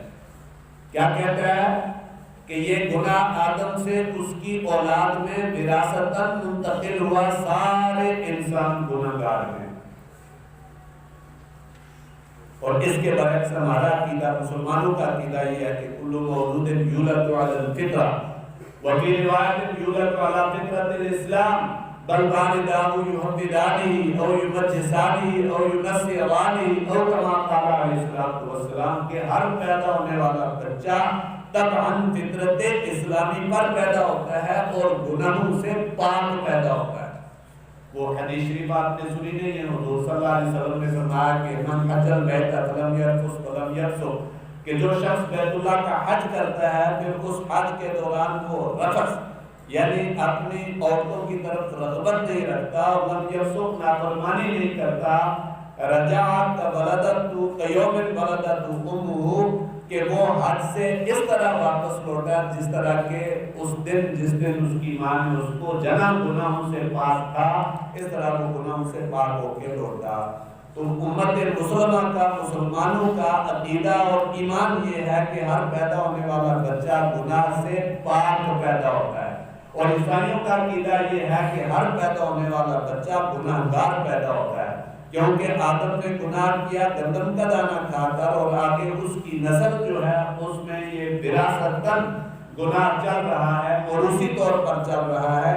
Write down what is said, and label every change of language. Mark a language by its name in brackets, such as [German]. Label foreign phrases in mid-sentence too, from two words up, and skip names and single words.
[Urdu] کیا کہتا ہے کہ یہ گناہ آدم سے اس کی اولاد میں وراثتاً منتقل ہوا، سارے انسان گناہگار ہیں. اور اس کے برعکس ہمارا عقیدہ، مسلمانوں کا عقیدہ یہ ہے کہ [Arabic] کل مولود یولد علی الفطرہ وفی روایت یولد علی فطرۃ الاسلام بل والداہ یحودانہ او یمجسانہ او ینصرانہ او کما قال علیہ السلام [Urdu] کہ ہر پیدا ہونے والا بچہ طبعاً فطرت اسلامی پر پیدا ہوتا ہے اور گناہوں سے پاک پیدا ہوتا ہے. وہ حدیث شریف آپ نے سنی نہیں ہے، حضور [Arabic] صلی اللہ علیہ وسلم [Urdu] نے فرمایا کہ [Arabic] من حج البیت فلم یرفث ولم [Urdu] یفسق، کہ جو شخص بیت اللہ کا حج کرتا ہے پھر اس حج کے دوران وہ رفث یعنی اپنی عورتوں کی طرف رغبت نہیں رکھتا، [Arabic] ولم یفسق [Urdu] نافرمانی نہیں کرتا، [Arabic] رجعت ولدت کیوم ولدت امہ، [Urdu] کہ وہ حج سے اس طرح واپس لوٹا جس طرح کہ اس دن اس کی ماں نے اس کو جنا گناہوں سے پاک تھا، اس طرح وہ گناہوں سے پاک ہو کے لوٹا. تو امت مسلمہ کا، مسلمانوں کا عقیدہ اور ایمان یہ ہے کہ ہر پیدا ہونے والا بچہ گناہ سے پاک پیدا ہوتا ہے، اور عیسائیوں کا عقیدہ یہ ہے کہ ہر پیدا ہونے والا بچہ گناہگار پیدا ہوتا ہے، کیونکہ آدم نے گناہ کیا گندم کا دانہ کھا کر، اور آگے اس کی نسل جو ہے اس میں یہ وراثتاً گناہ چل رہا ہے اور اسی طور پر چل رہا ہے۔